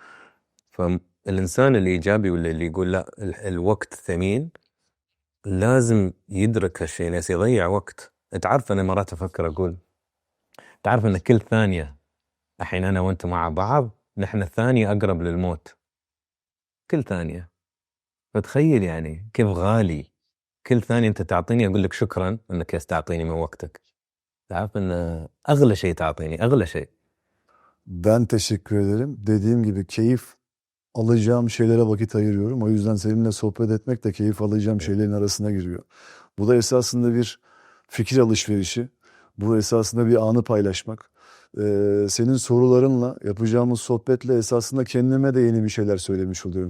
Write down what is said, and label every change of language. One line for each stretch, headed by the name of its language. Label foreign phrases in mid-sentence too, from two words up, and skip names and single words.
Arabic: فالإنسان الإيجابي ولا اللي يقول لا الوقت ثمين لازم يدرك هالشيء ليس يضيع وقت تعرف أنا مرات أفكر أقول تعرف أن كل ثانية الحين أنا وأنت مع بعض نحن ثانية أقرب للموت كل ثانية فتخيل يعني كيف غالي كل ثانية أنت تعطيني أقول لك شكرا أنك تعطيني من وقتك تعرف أن أغلى شيء تعطيني أغلى شيء
Turkish: Ben teşekkür ederim. Dediğim gibi keyif alacağım şeylere vakit ayırıyorum. O yüzden seninle sohbet etmek de keyif alacağım şeylerin arasına giriyor. Bu da esasında bir fikir alışverişi. Bu esasında bir anı paylaşmak. Senin sorularınla, yapacağımız sohbetle esasında kendime de yeni bir şeyler söylemiş oluyorum.